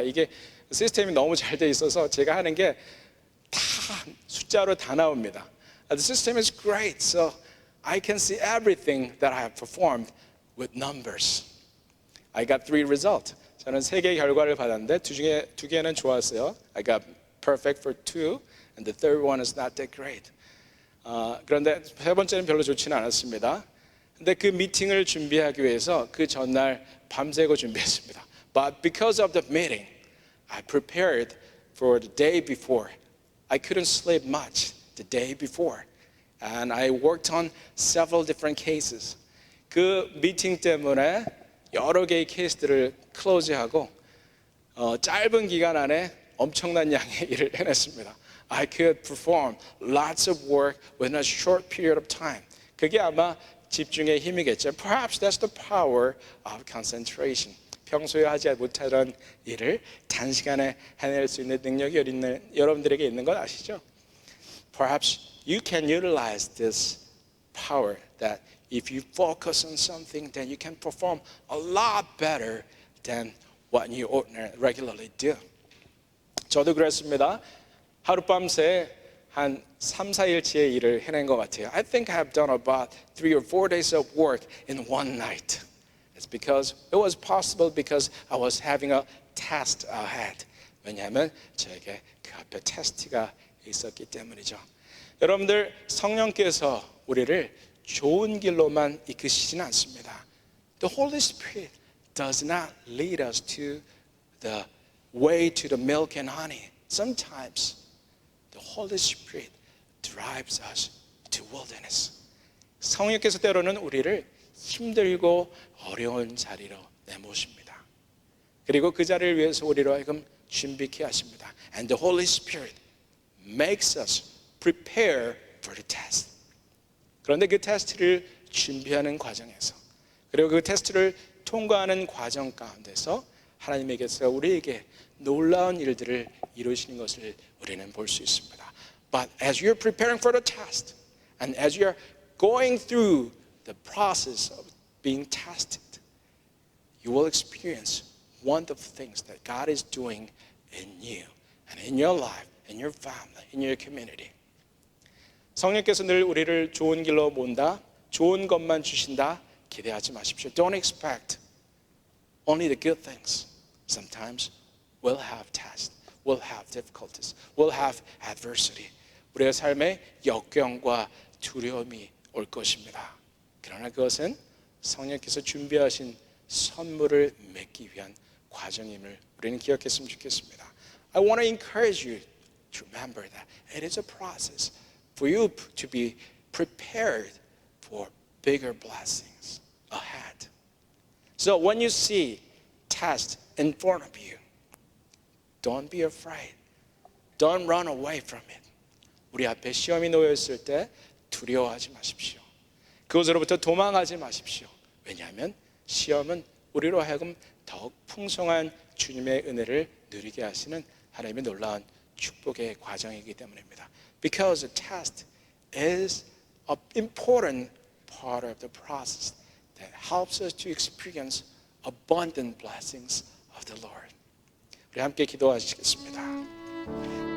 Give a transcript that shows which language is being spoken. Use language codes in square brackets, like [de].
[ko] 이게 시스템이 너무 잘 돼 있어서 제가 하는 게 다 숫자로 다 나옵니다. [en] The system is great, so I can see everything that I have performed with numbers. I got 3 results. [ko] 저는 3개의 결과를 받았는데 두 개는 좋았어요. [en] I got perfect for 2, and the third one is not that great. [ko] 그런데 세 번째는 별로 좋지는 않았습니다. 근데 그 미팅을 준비하기 위해서 그 전날 밤새고 준비했습니다. [en] But because of the meeting, I prepared for the day before. I couldn't sleep much the day before. And I worked on several different cases. [ko] 그 미팅 때문에 여러 개의 케이스들을 클로즈하고 짧은 기간 안에 엄청난 양의 일을 해냈습니다. [en] I could perform lots of work within a short period of time. [ko] 그게 아마 집중의 힘이겠죠. [en] Perhaps that's the power of concentration. [ko] 평소에 하지 못하던 일을 단시간에 해낼 수 있는 능력이 여러분들에게 있는 건 아시죠? [en] Perhaps you can utilize this power that if you focus on something, then you can perform a lot better than what you regularly do. [ko] 저도 그랬습니다. 하룻밤새 한 3, 4일치의 일을 해낸 것 같아요. [en] I think I have done about 3 or 4 days of work in one night. It's because it was possible because I was having a test ahead. [ko] 왜냐하면 저에게 그 앞에 테스트가 있었기 때문이죠. 여러분들 성령께서 우리를 좋은 길로만 이끄시지는 않습니다. [en] The Holy Spirit does not lead us to the way to the milk and honey. Sometimes the Holy Spirit drives us to wilderness. [ko] 성령께서 때로는 우리를 힘들고 어려운 자리로 내모십니다. 그리고 그 자리를 위해서 우리로 하여금 준비케 하십니다. [en] And the Holy Spirit makes us prepare for the test. [ko] 그런데 그 테스트를 준비하는 과정에서 그리고 그 테스트를 통과하는 과정 가운데서 하나님에게서 우리에게 놀라운 일들을 이루시는 것을 우리는 볼 수 있습니다. [en] But as you're preparing for the test and as you're going through the process of being tested, you will experience wonderful things that God is doing in you and in your life, in your family, in your community. [ko] 성령께서 늘 우리를 좋은 길로 몬다, 좋은 것만 주신다 기대하지 마십시오. [en] Don't expect only the good things. Sometimes we'll have tests, we'll have difficulties, we'll have adversity. [ko] 우리의 삶에 역경과 두려움이 올 것입니다. 그러나 그것은 성령께서 준비하신 선물을 맺기 위한 과정임을 우리는 기억했으면 좋겠습니다. [en] I want to encourage you to remember that it is a process for you to be prepared for bigger blessings ahead. So when you see test in front of you, don't be afraid. Don't run away from it. [ko] 우리 앞에 시험이 놓여 있을 때 두려워하지 마십시오. 그것으로부터 도망하지 마십시오. 왜냐하면 시험은 우리로 하여금 더욱 풍성한 주님의 은혜를 누리게 하시는 하나님의 놀라운 축복의 과정이기 때문입니다. [en] Because the test is an important part of the process that helps us to experience abundant blessings of the Lord. [ko] 우리 함께 기도하시겠습니다.